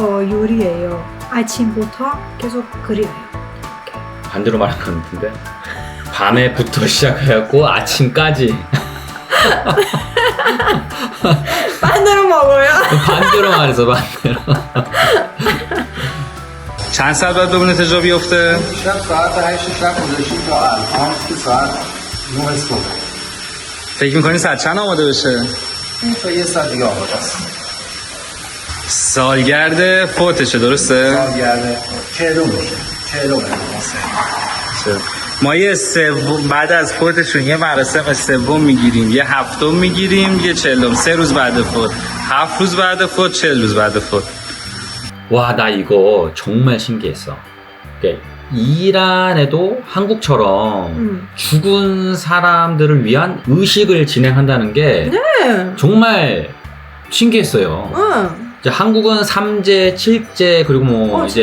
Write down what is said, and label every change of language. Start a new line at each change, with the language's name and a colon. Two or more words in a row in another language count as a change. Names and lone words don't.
Korean: 요리예요. 아침부터 계속 끓여요. 반대로 말한 것 같은데 밤에부터 시작해갖고 아침까지 반대로 먹어요. 반대로 말해서 반대로
Persian: چند ساعت باید بمونه تا جا بیفته؟ شب ساعت 8 شب گذاشتیم تا الان که ساعت 9 صبح. فکر میکنی ساعت چند آماده بشه؟ این تا یه ساعت دیگه آماده است. سالگرد فوتشه درسته؟ سالگرده 40 میشه. 40 ما یه بعد از فوتشون یه مراسم سوم میگیریم، یه هفتم میگیریم، یه 40م. 3 روز بعد فوت، 7 روز بعد فوت، 40 روز بعد فوت.
Korean: 와, 나 이거 정말 신기했어. 그러니까 이란에도 한국처럼 죽은 사람들을 위한 의식을 진행한다는 게 네. 정말 신기했어요. 응. 이제 한국은 3제, 7제 그리고 뭐 이제